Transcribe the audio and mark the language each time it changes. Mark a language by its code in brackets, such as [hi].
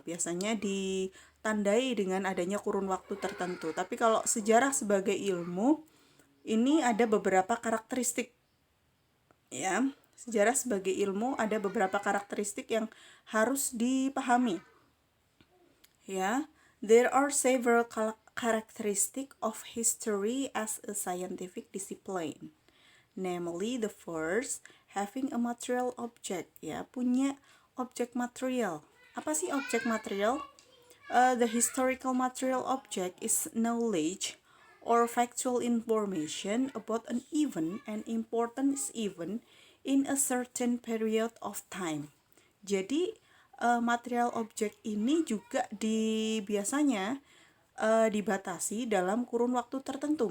[id] Biasanya ditandai dengan adanya kurun waktu tertentu. Tapi kalau sejarah sebagai ilmu, ini ada beberapa karakteristik, ya. Sejarah sebagai ilmu ada beberapa karakteristik yang harus dipahami, ya. [en] There are several characteristics of history as a scientific discipline. Namely, the first, having a material object, ya, [id] punya objek material. Apa sih objek material? [en] The historical material object is knowledge or factual information about an event and important event in a certain period of time. [id] Jadi material objek ini juga biasanya dibatasi dalam kurun waktu tertentu.